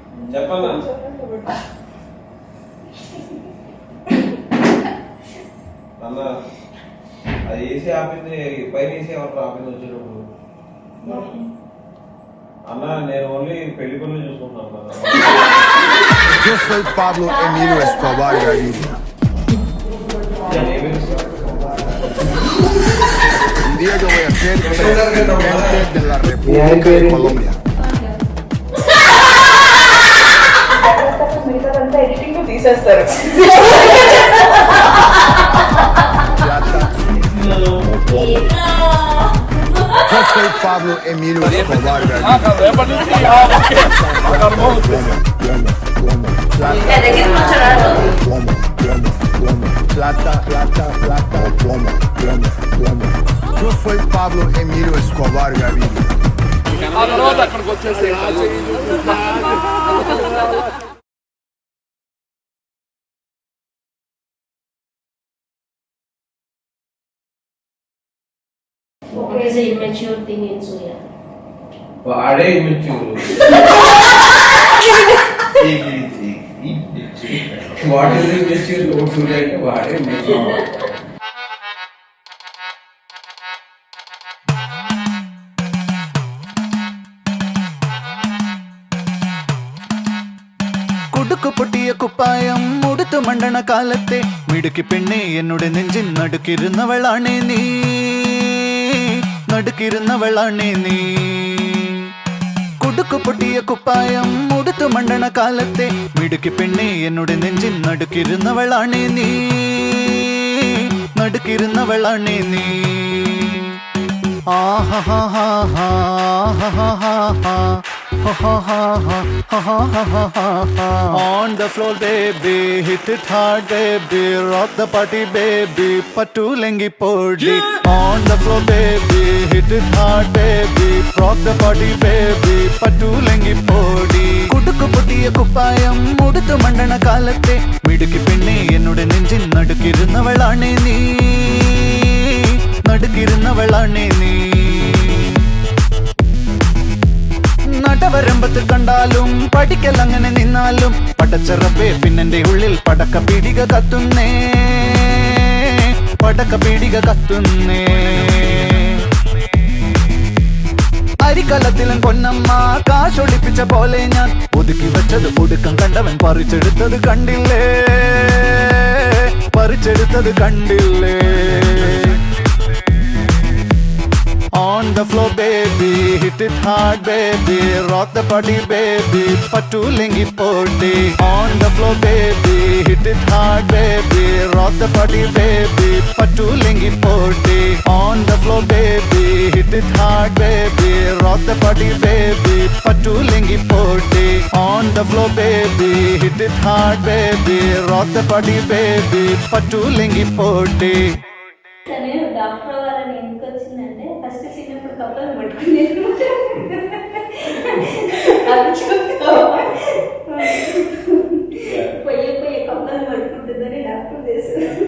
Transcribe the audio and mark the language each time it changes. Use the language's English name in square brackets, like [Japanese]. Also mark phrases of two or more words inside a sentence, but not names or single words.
[Telugu] చెప్పన్నా అన్న అది ఏసీ ఆపింది పైన ఏసీ ఏమంటారు ఆపింది వచ్చేటప్పుడు అన్న నేను ఓన్లీ పెళ్లి పనులు చూసుకుంటాను అన్న. [Spanish] Yo soy Pablo Emilio Escobar Gaviria. Un día yo voy a ser presidente de la República de Colombia. [Telugu] ఎడిటింగ్ తీసేస్తారు. [Spanish] Yo soy Pablo Emilio Escobar Gaviria. Plata, plata, plata, plomo, plomo, plomo. Yo soy Pablo Emilio Escobar Gaviria. [English] What is the immature thing in Surya? [Telugu] వాడే ఇమ్మెచ్యూర్ [English] what is immature [Telugu] సూర్య అంటే వాడే ఇమ్మెచ్యూర్. [Malayalam] കുടുക്കു പൊട്ടിയ കുപ്പായം മുടുത്തു മണ്ടണ കാലത്തെ മിടുക്കി പെണ്ണെ എന്നോട് നെഞ്ചിൻ നടുക്കിരുന്നവളാണേ നീ, നടുക്കിരുന്നവളാണേ നീ. കുടുക്കു പൊട്ടിയ കുപ്പായം മുടുത്തു മണ്ടണ കാലത്തെ മിടുക്കി പെണ്ണെ എന്നോട് നെഞ്ചിൻ നടുക്കിരുന്നവളാണേ നീ, നടുക്കിരുന്നവളാണേ നീ. [English] On the floor baby, hit it hard baby, rock the party baby, [Malayalam] പാട്ടു ലെങ്ങി പോടി. [English] On the floor baby, hit it hard baby, rock the party baby, [Malayalam] പാട്ടു ലെങ്ങി പോടി. കുടുക്കു പൊട്ടിയ കുപ്പായം മുടുത്തു മണ്ടണ കാലത്തെ മിടുക്കി പെണ്ണെ എന്നോട് നെഞ്ചിൻ നടുക്കിരുന്നവളാണേ നീ, നടുക്കിരുന്നവളാണേ നീ. നടവരമ്പത്ത് കണ്ടാലും പഠിക്കലങ്ങനെ നിന്നാലും പടച്ചറപ്പേ പിന്നെന്റെ ഉള്ളിൽ പടക്ക പീടിക കത്തുന്നേ, പടക്ക പീടിക കത്തുന്നേ. അരിക്കലത്തിലും പൊന്നമ്മ കാശൊളിപ്പിച്ച പോലെ ഞാൻ ഒതുക്കി വെച്ചത് ഒടുക്കം കണ്ടവൻ പറിച്ചെടുത്തത് കണ്ടില്ലേ, പറിച്ചെടുത്തത് കണ്ടില്ലേ. [English] On the floor baby, hit it hard baby, rock the party baby, [Malayalam] പാട്ടു ലെങ്ങി പോടി. [English] On the floor baby, hit it hard baby, rock the party baby, [Malayalam] പാട്ടു ലెങ్గി പോടി. [English] On the floor baby, hit it hard baby, rock the party baby, [Malayalam] പാട്ടു ലെങ്ങി പോടി. [English] On the floor baby, hit it hard baby, rock the party baby, [Malayalam] പാട്ടു ലെങ്ങി പോടി. [Telugu] డాక్టర్ వాళ్ళని ఎందుకు వచ్చిందంటే ఫస్ట్ చిన్నప్పుడు కప్పలు పట్టుకునేది పోయే కప్పలు పట్టుకుంటుందని డాక్టర్ చేశారు.